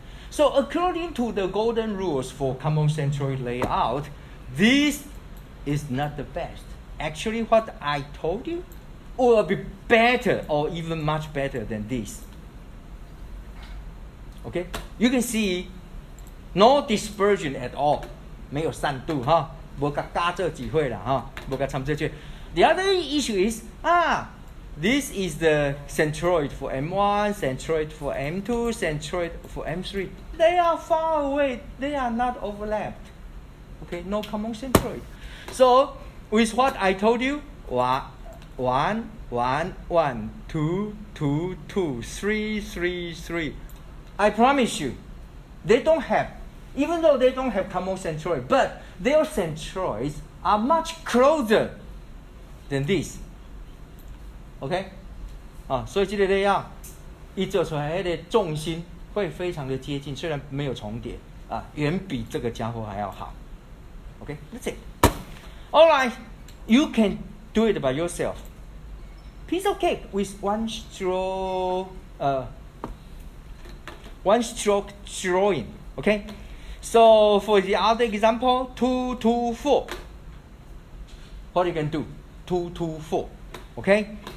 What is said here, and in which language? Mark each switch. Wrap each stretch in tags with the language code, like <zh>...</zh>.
<en>So according to the golden rules for common centroid layout, this is not the best. Actually, what I told you will be better or even much better than this. Okay? You can see no dispersion at all. 没有散度哈，没甲加这几会啦哈，没甲参这去。 The other issue is this is the centroid for M1, centroid for M2, centroid for M3. They are far away. They are not overlapped. Okay, no common centroid. So with what I told you, 1, 1, 1, 2, 2, 2, 3, 3, 3. I promise you, they don't have, even though they don't have common centroid, but their centroids are much closer than this.</en> <zh>OK， 所以这个layout一做出来，它的重心会非常的接近，虽然没有重叠远比这个家伙还要好。</zh> <en>OK， that's it. All right, you can do it by yourself. Piece of cake with one stroke drawing. Okay, so for the other example, 2, 2, 4. What you can do? 2, 2, 4. Okay.</en>